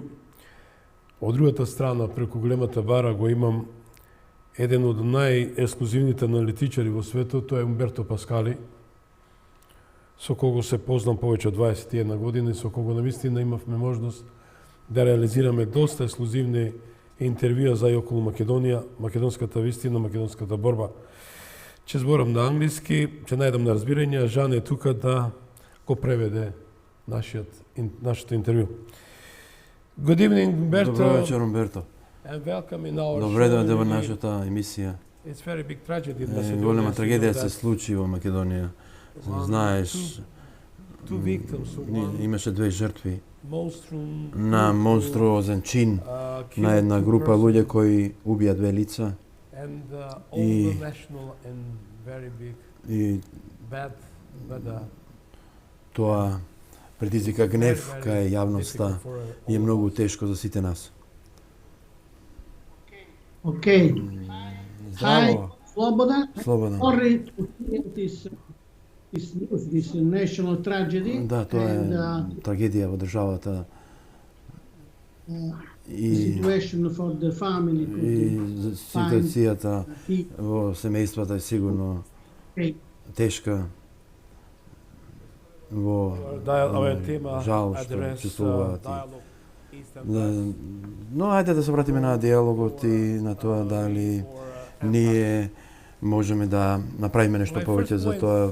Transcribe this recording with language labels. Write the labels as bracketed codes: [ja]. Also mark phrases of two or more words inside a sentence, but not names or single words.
[mk] Од другата страна, преку големата бара, го имам еден од најексклузивните аналитичари во светот, тоа е Умберто Паскали, со кого се познам повеќе од 21 години, со кого навистина имавме можност да реализираме доста ексклузивни интервјуа за и околу Македонија, македонската вистина, македонската борба. Ќе зборам на англиски, ќе најдам на разбирање, а Жан е тука да го преведе нашето интервју. [en] Good evening, Umberto. [mk] Добро вечер, Умберто. [en] And welcome in our [mk] Добре [en] show. [mk] дојде во нашата емисија. [en] It's very big tragedy in Macedonia. [mk] Голема трагедија [en] that [mk] се случи во Македонија. Знаеш, [en] two victims of one [mk] имаше две жртви [en] monstrum [mk] на монструозен чин на една група луѓе кои убија две лица [en] and all [mk] и- [en] the national and very big [mk] и [en] bad weather. [mk] тоа предизвика гнев кај јавноста и е многу тешко за сите нас. [en] Okay. [mk] Здраво. Слобода. [en] Sorry to hear this news, this national tragedy. [mk] Да, тоа е [en] And [mk] трагедија во државата [en] the [mk] и [en] situation for the family could [mk] ситуацијата [en] be [mk] во семејствата е сигурно тешка. Во Ова е тема жал што адрес чувствуваат. диалог Да, но ајде да се вратиме на диалогот и на тоа дали ние можеме да направиме нешто повеќе за тоа.